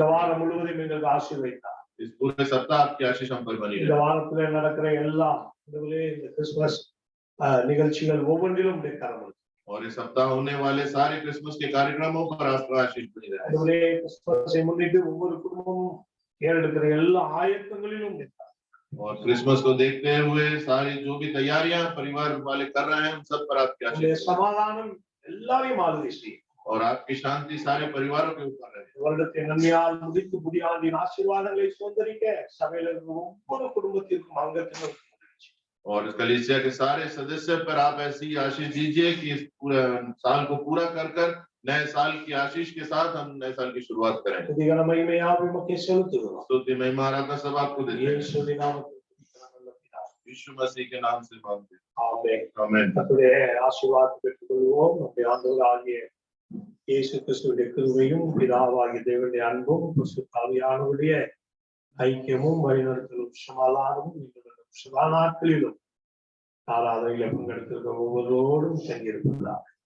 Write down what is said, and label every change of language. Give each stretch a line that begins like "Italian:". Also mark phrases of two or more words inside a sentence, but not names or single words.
Tamil: இந்த வாரம் முழுவதும் எங்களுக்கு ஆசீர்வதித்தார்.
Hindi: इस पूरे सप्ताह आपकी आशीष हम पर बनी
Tamil: இந்த
Hindi: रहे।
Tamil: வாரத்திலே நடக்கிற எல்லா ஆண்டவரே, இந்த கிறிஸ்துமஸ் நிகழ்ச்சிகள் ஒவ்வொன்றிலும் உடைய கரம் இருக்கு.
Hindi: और इस सप्ताह होने वाले सारे क्रिसमस के कार्यक्रमों पर आपका आशीष बनी रहे।
Tamil: ஆண்டவரே, கிறிஸ்துமஸை முன்னிட்டு ஒவ்வொரு குடும்பமும் ஏறெடுக்கிற எல்லா ஆயத்தங்களிலும் உடைய கரம்.
Hindi: और क्रिसमस को देखते हुए सारी जो भी तैयारियां परिवार वाले कर रहे हैं, उन सब पर आपकी
Tamil: உடைய
Hindi: आशीष
Tamil: சமாதானம் எல்லாரையும் ஆளுகை செய்யும்.
Hindi: और आपकी शांति सारे परिवारों के ऊपर रहे।
Tamil: வருடத்தை நன்மையால் முடித்து புதியாண்டின் ஆசீர்வாதங்களை சுதந்திரிக்க சபையில இருக்கிற ஒவ்வொரு குடும்பத்திற்கும் அங்கத்திலும்
Hindi: और इस कलीसिया के सारे सदस्य पर आप ऐसी आशीष दीजिए कि इस पूरे साल को पूरा कर कर नए साल की आशीष के साथ हम नए साल की शुरुआत करें।
Tamil: துதிகன மகிமையாக உமக்கே செலுத்துகிறோம்.
Hindi: स्तुति महिमा आराधना सब आपको देते हैं।
Tamil: இயேசுவின் நாமத்தில் நல்ல பிதாவே.
Hindi: यीशु मसीह के नाम से मांगते हैं।
Tamil: ஆமென்.
Hindi: आमीन।
Tamil: கர்த்தருடைய ஆசீர்வாதத்தை பெற்றுக்கொள்வோம். நம்முடைய ஆண்டவராகிய இயேசு கிறிஸ்துவின் கிருபையும் பிதாவாகிய தேவனுடைய அன்பும் பரிசுத்த ஆவியானவருடைய ஐக்கியமும் வழிநடத்தலும் சமாதானமும் இந்த சதா நாட்களிலும் ஆராதனையில் பங்கெடுத்திருக்கிற ஒவ்வொருவரோடும் தங்கியிருக்கிறார்.